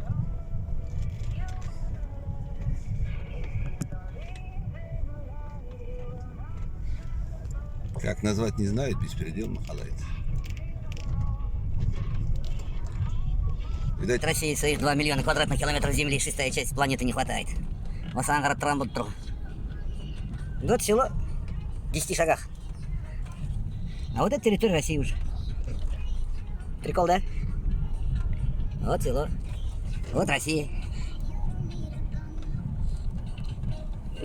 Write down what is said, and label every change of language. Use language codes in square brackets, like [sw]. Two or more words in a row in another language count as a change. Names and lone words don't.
[ru] Как назвать не знает, беспредел махалает. Видать, России своих 2 миллиона квадратных километров земли, 6-я часть планеты не хватает. [kk] Осыған қарап тұрған болып тұр. [ru] Вот село в 10 шагах. А вот это территория России уже. Прикол, да? Вот село. Вот Россия.